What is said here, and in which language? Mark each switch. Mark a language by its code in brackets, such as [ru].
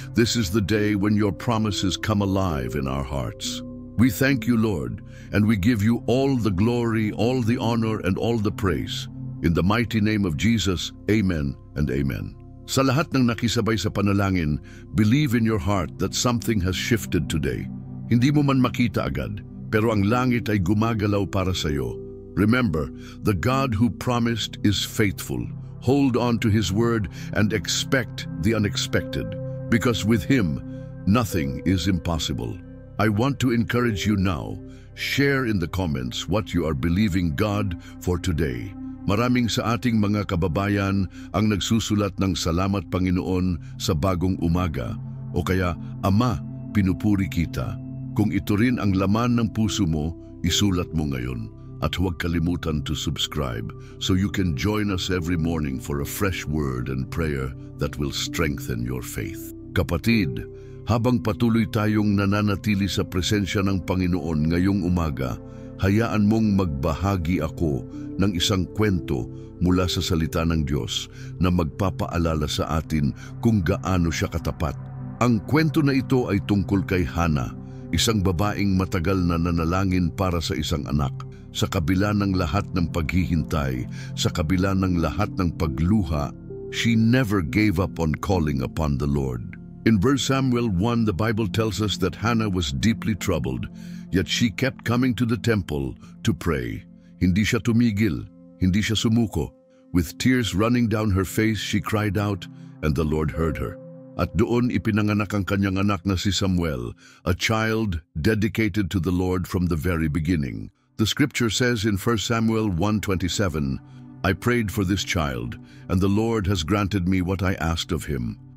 [en] This is the day when your promises come alive in our hearts. We thank you, Lord, and we give you all the glory, all the honor, and all the praise. In the mighty name of Jesus, amen and amen. [tl] Sa lahat ng nakisabay sa panalangin, [en] believe in your heart that something has shifted today. [tl] Hindi mo man makita agad, pero ang langit ay gumagalaw para sa iyo. [en] Remember, the God who promised is faithful. Hold on to his word and expect the unexpected, because with him, nothing is impossible. I want to encourage you now. Share in the comments what you are believing God for today. [tl] Maraming sa ating mga kababayan ang nagsusulat ng "Salamat Panginoon" sa bagong umaga, o kaya, "Ama, pinupuri kita." Kung ito rin ang laman ng puso mo, isulat mo ngayon. At huwag kalimutan [en] to subscribe so you can join us every morning for a fresh word and prayer that will strengthen your faith. [tl] Kapatid, habang patuloy tayong nananatili sa presensya ng Panginoon ngayong umaga, hayaan mong magbahagi ako ng isang kwento mula sa salita ng Diyos na magpapaalala sa atin kung gaano siya katapat. Ang kwento na ito ay tungkol kay Hannah, isang babaeng matagal na nanalangin para sa isang anak. Sa kabila ng lahat ng paghihintay, sa kabila ng lahat ng pagluha, [en] she never gave up on calling upon the Lord. In 1 Samuel 1, the Bible tells us that Hannah was deeply troubled, yet she kept coming to the temple to pray. [tl] Hindi siya tumigil, hindi siya sumuko. [en] With tears running down her face, she cried out, and the Lord heard her. [tl] At doon ipinanganak ang kanyang anak na si Samuel, [en] a child dedicated to the Lord from the very beginning. The scripture says in 1 Samuel 1:27, I prayed for this child, and the Lord has granted me what I asked of him.